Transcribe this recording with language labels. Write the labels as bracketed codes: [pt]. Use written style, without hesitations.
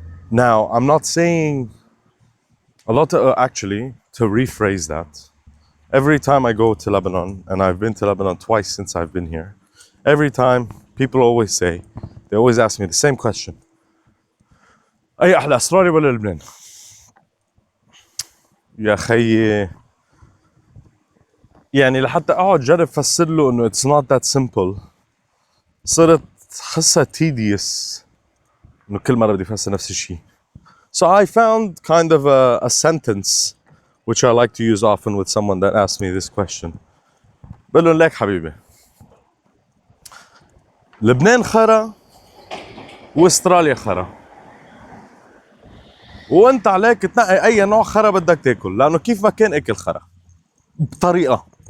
[en] Now, I'm not saying a lot of, actually, to rephrase that, every time I go to Lebanon, and I've been to Lebanon twice since I've been here, every time people always say, they always ask me the same question. [ar] أي أحلى أستراليا ولا لبنان؟ يا خيي يعني لحتى اقعد جرب افسر له انه [en] it's not that simple [ar] صرت حسها tedious انه كل مرة بدي افسر نفس الشيء. [en] So I found kind of a sentence which I like to use often with someone that asks me this question. [ar] بقول لهم ليك حبيبي، لبنان خرا واستراليا خرا، وانت عليك تنقي اي نوع خرا بدك تاكل لانه كيف ما كان اكل خرا بطريقة.